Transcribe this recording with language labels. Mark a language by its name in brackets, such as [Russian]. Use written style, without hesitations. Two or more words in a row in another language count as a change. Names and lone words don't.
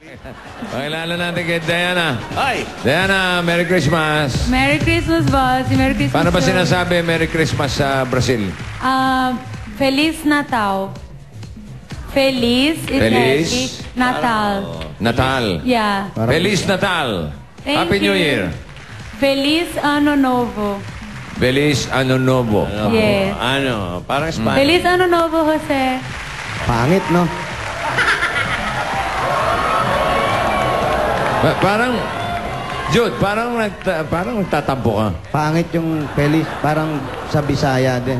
[Filipino] Pakilala natin kay Diana. Ay! [English] Diana, Merry Christmas. Merry Christmas, boss. Merry Christmas. [Filipino] Paano ba sir. sinasabi [English] Merry Christmas [Filipino] sa Brazil? [Portuguese] Feliz Natal. Feliz. Feliz. Natal. Natal. [English] Yeah. [Portuguese] Feliz Natal. [English] Thank Happy New you. Year. [Portuguese] Feliz Ano Novo. Feliz Ano Novo. [English] Yes. [Filipino] Ano? Parang Spanish. [Portuguese] Feliz Ano Novo, Jose. [Filipino] Pangit, no? Parang, Jude, parang nagtatampo ka. Pangit yung Feliz. Parang sa Bisaya din.